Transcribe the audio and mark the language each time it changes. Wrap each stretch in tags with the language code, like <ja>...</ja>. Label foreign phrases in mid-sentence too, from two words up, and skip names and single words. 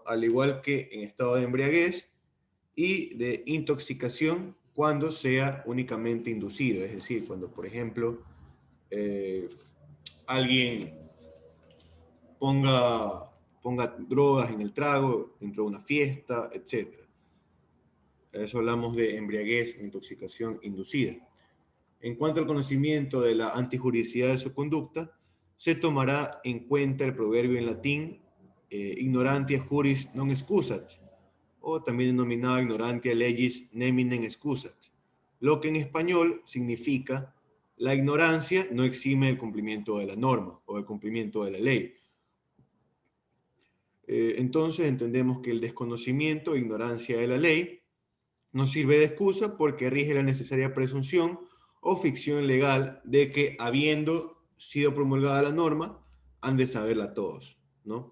<es>Al igual que en estado de embriaguez y de intoxicación cuando sea únicamente inducido, es decir, cuando, por ejemplo, alguien ponga drogas en el trago dentro de una fiesta, etc. A eso hablamos de embriaguez o intoxicación inducida. En cuanto al conocimiento de la antijuridicidad de su conducta, se tomará en cuenta el proverbio en latín</es> <la>ignorantia juris non excusat, o también denominado ignorantia legis neminem excusat,</la> <es>lo que en español significa la ignorancia no exime el cumplimiento de la norma o el cumplimiento de la ley. Entonces entendemos que el desconocimiento e ignorancia de la ley no sirve de excusa porque rige la necesaria presunción o ficción legal de que, habiendo sido promulgada la norma, han de saberla todos, ¿no?</es>